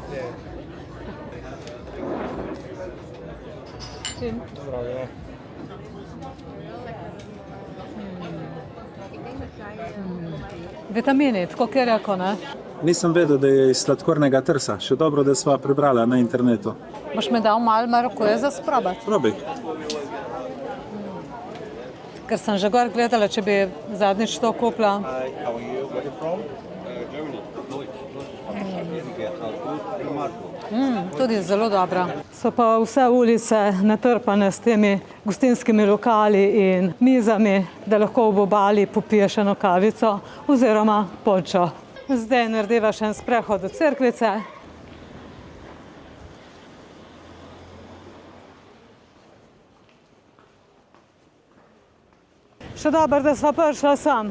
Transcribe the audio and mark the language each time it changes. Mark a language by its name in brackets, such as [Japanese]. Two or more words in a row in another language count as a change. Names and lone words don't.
[Slovenian] Vitamini, tako kjer rekel, ne? Nisem vedel, da je iz sladkornega trsa. Še dobro, da sva prebrala na internetu. Boš mi dal malo marokuje za sprobati? Probi. Ker sem že gor gledala, če bi zadnjič to kupila. [English] How are you? Where are you from? Germany. [Slovenian] Tudi zelo dobra. So pa vse ulice natrpane s temi gostinskimi lokali in mizami, da lahko ob obali popiješ eno kavico oziroma pončo. Zdaj narediva še en sprehod do cerkvice. Še dobro, da sva prišla sem.